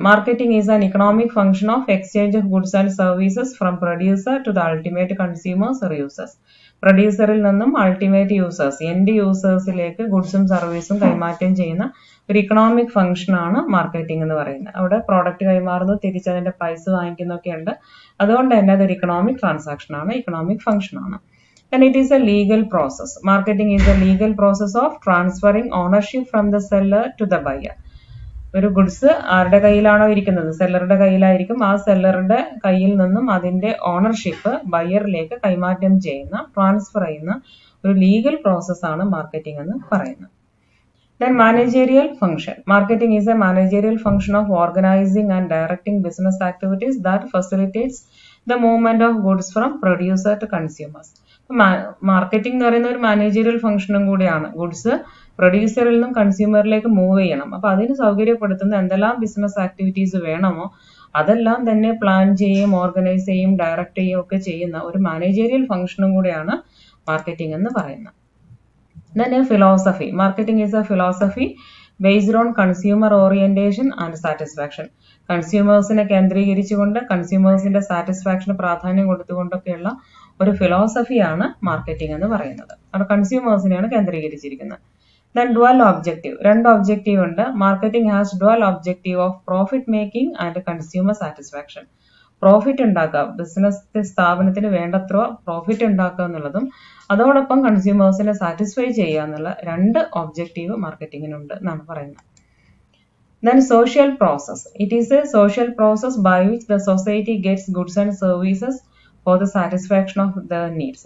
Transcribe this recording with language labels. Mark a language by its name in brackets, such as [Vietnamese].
[English] Marketing is an economic function of exchange of goods and services from producer to the ultimate consumers or users. [Malayalam] പ്രൊഡ്യൂസറിൽ നിന്നും ultimate users, end യൂസേഴ്സിലേക്ക് ഗുഡ്സും സർവീസും കൈമാറ്റം ചെയ്യുന്ന ഒരു economic function ആണ് marketing എന്ന് പറയുന്നത്. അവിടെ പ്രോഡക്റ്റ് കൈമാറുന്നു, തിരിച്ചതിന്റെ പ്രൈസ് വാങ്ങിക്കുന്നൊക്കെ ഉണ്ട്. അതുകൊണ്ട് തന്നെ അതൊരു ഇക്കണോമിക് ട്രാൻസാക്ഷൻ ആണ്, ഇക്കണോമിക് ഫംഗ്ഷൻ ആണ്. [English] Then it is a legal process. Marketing is a legal process of transferring ownership from the seller to the buyer. [Malayalam] ഒരു ഗുഡ്സ് ആരുടെ കയ്യിലാണോ ഇരിക്കുന്നത്, സെല്ലറുടെ കയ്യിലായിരിക്കും. ആ സെല്ലറുടെ കയ്യിൽ നിന്നും അതിന്റെ ഓണർഷിപ്പ് ബയറിലേക്ക് കൈമാറ്റം ചെയ്യുന്ന, ട്രാൻസ്ഫർ ചെയ്യുന്ന ഒരു ലീഗൽ പ്രോസസ്സാണ് മാർക്കറ്റിംഗ് എന്ന് പറയുന്നത്. [English] Then managerial function. Marketing is a managerial function of organizing and directing business activities that facilitates the movement of goods from producer to consumers. [Malayalam] Marketing എന്ന് പറയുന്ന ഒരു മാനേജറിയൽ ഫംഗ്ഷനും കൂടിയാണ്. ഗുഡ്സ് പ്രൊഡ്യൂസറിൽ നിന്നും കൺസ്യൂമറിലേക്ക് മൂവ് ചെയ്യണം. അപ്പൊ അതിന് സൗകര്യപ്പെടുത്തുന്ന എന്തെല്ലാം ബിസിനസ് ആക്ടിവിറ്റീസ് വേണമോ അതെല്ലാം തന്നെ പ്ലാൻ ചെയ്യുകയും ഓർഗനൈസ് ചെയ്യും ഡയറക്റ്റ് ചെയ്യുകയും ഒക്കെ ചെയ്യുന്ന ഒരു മാനേജറിയൽ ഫംഗ്ഷനും കൂടിയാണ് മാർക്കറ്റിംഗ് എന്ന് പറയുന്നത്. [English] Then a philosophy. Marketing is a philosophy based on consumer orientation and satisfaction. [Malayalam] കൺസ്യൂമേഴ്സിനെ കേന്ദ്രീകരിച്ചുകൊണ്ട് കൺസ്യൂമേഴ്സിന്റെ സാറ്റിസ്ഫാക്ഷന് പ്രാധാന്യം കൊടുത്തുകൊണ്ടൊക്കെയുള്ള ഒരു ഫിലോസഫിയാണ് മാർക്കറ്റിംഗ് എന്ന് പറയുന്നത്. അവിടെ കൺസ്യൂമേഴ്സിനെയാണ് കേന്ദ്രീകരിച്ചിരിക്കുന്നത്. [English] Then dual objective. [Malayalam] രണ്ട് ഒബ്ജക്റ്റീവ് ഉണ്ട്. [English] Marketing has dual objective of profit making and consumer satisfaction. [Malayalam] Profit ഉണ്ടാക്കുക, ബിസിനസ് സ്ഥാപനത്തിന് വേണ്ടത്ര പ്രോഫിറ്റ് ഉണ്ടാക്കുക എന്നുള്ളതും അതോടൊപ്പം കൺസ്യൂമേഴ്സിനെ സാറ്റിസ്ഫൈ ചെയ്യുക എന്നുള്ള രണ്ട് ഒബ്ജക്റ്റീവ് മാർക്കറ്റിംഗിനുണ്ട് എന്നാണ് പറയുന്നത്. [English] Then social process. It is a social process by which the society gets goods and services for the satisfaction of their needs.